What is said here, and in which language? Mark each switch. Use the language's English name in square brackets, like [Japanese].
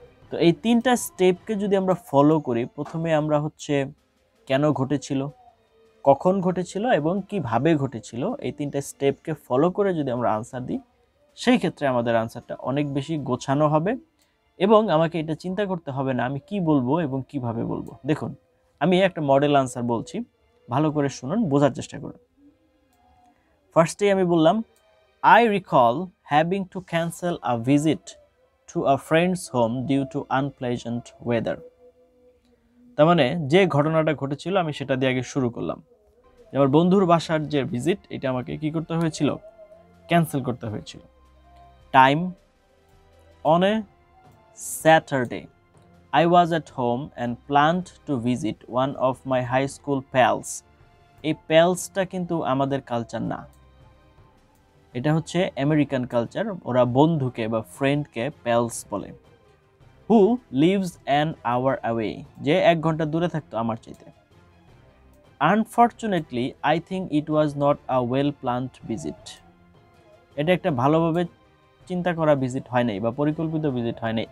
[Bangla] তো এই তিনটা স্টেপকে যদি আমরা ফলো করি, প্রথমে আমরা হচ্ছে কেন ঘটেছিল, কখন ঘটেছিল এবং কিভাবে ঘটেছিল, এই তিনটা স্টেপকে ফলো করে যদি আমরা আনসার দিই সেই ক্ষেত্রে আমাদের আনসারটা অনেক বেশি গোছানো হবে এবং আমাকে এটা চিন্তা করতে হবে না আমি কি বলবো এবং কিভাবে বলবো। দেখুন আমি একটা মডেল আনসার বলছি, ভালো করে শুনুন, বোঝার চেষ্টা করুন। ফার্স্টে আমি বললাম [English] I recall having to cancel a visit to a friend's home due to unpleasant weather. [Bangla] তার মানে যে ঘটনাটা ঘটেছিল আমি সেটা দিয়ে আগে শুরু করলাম। আমার বন্ধুর বাসার যে ভিজিট এটা আমাকে কি করতে হয়েছিল, ক্যান্সেল করতে হয়েছিল। [English] Time on a Saturday I was at home and planned to visit one of my high school pals. [Bangla] এই প্যালসটা কিন্তু আমাদের কালচার না, এটা হচ্ছে আমেরিকান কালচার, ওরা বন্ধুকে বা ফ্রেন্ডকে প্যালস বলে। [English] who lives an hour away, [Bangla] যে 1 ঘন্টা দূরে থাকতো আমার চাইতে। [English] unfortunately I think it was not a well planned visit, [Bangla] এটা একটা ভালোভাবে চিন্তা করা ভিজিট হয় নাই বা পরিকল্পিত ভিজিট হয় নাই।